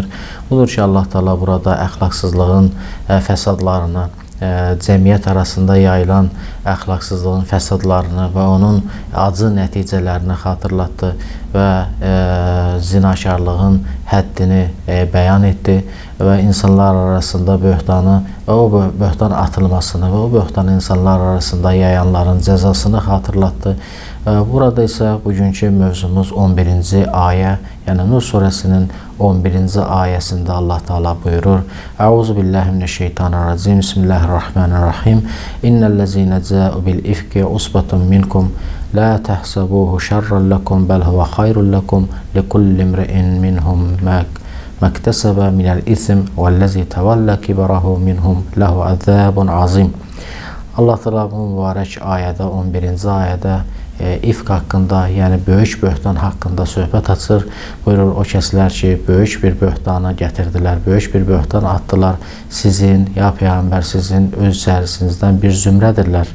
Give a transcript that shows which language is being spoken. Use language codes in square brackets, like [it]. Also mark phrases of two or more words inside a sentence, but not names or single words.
[az] Budur ki, Allah Teala burada əxlaqsızlığın fəsadlarını, cəmiyyət arasında yayılan əxlaqsızlığın fəsadlarını və onun acı nəticələrini xatırlatdı və zinakarlığın həddini bəyan etdi və insanlar arasında böhtanı və o böhtan atılmasını və o böhtanı insanlar arasında yayanların cəzasını xatırlatdı. Burada isə bugünkü mövzumuz 11-ci ayə, yəni Nur surəsinin 11-ci ayəsində Allah Teala buyurur: Euzubillahimineşşeytanirracim. [ar] بسم الله الرحمن الرحيم. إن الذين جاءوا بالإفك عصبة منكم لا تحسبوه شرا لكم بل هو خير لكم لكل امرئ منهم ما اكتسب من الإثم والذي تولى كبره منهم له عذاب عظيم. [az] Allah Teala bu mübarək ayədə, 11-ci ayədə ifk haqqında, yəni böyük böhtan haqqında söhbət açır. Buyurur, o kəslər ki, böyük bir böhtana gətirdilər, böyük bir böhtan atdılar. Sizin, ya Peyğəmbər, sizin öz içərisinizdən bir zümrədirlər.